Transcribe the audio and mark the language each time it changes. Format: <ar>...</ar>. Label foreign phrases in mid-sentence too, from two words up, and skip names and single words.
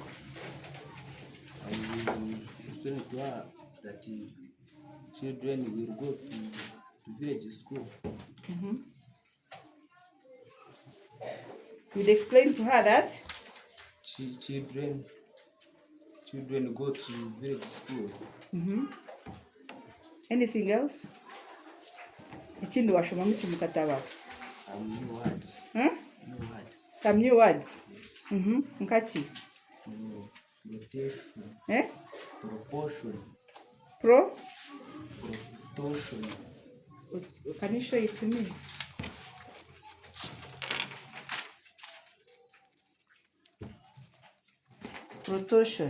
<en>I will explain to her that children will go to village school. Mm-hmm. You'd explain to her that Children go to village school. Mm-hmm. Anything else?</en> <cgg>Ekindi washoma mukataba.</cgg> <en>Some new words. Huh? New words. Some new words. Yes. Mm-hmm. Nkachi. Rotation. Eh? Proportion. Proportion. Can you show it to me? Rotation.</en>